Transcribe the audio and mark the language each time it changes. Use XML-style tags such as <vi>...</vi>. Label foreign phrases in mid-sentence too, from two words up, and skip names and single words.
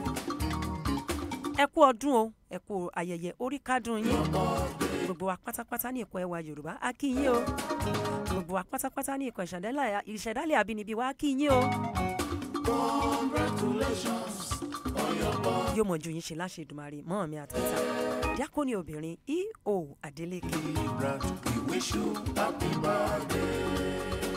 <yo>ẹ kú ọdún o ẹ kú ayẹyẹ orí kádùn yín. gbogbo wa pátápátá ní ìkọ̀ ẹwà Yorùbá a kí yín o. gbogbo wa pátápátá ní ìkọ̀ ìṣẹ̀dálẹ̀ àbínibí wa a kí yín o.</yo> <en>Congratulations.</en> <yo>yóò mọ̀ ju yín ṣe láṣẹ Èdùmàrè mọ́ mi àtàtà Diakoni Obinrin E.O Adeleke.</yo> <en>We wish you happy birthday.</en>